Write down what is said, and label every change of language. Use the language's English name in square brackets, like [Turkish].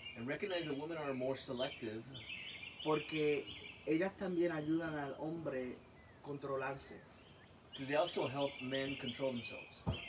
[English] And recognize that women are more selective. [Spanish] Porque ellas también ayudan al hombre a controlarse. [English] Because they also help men control themselves.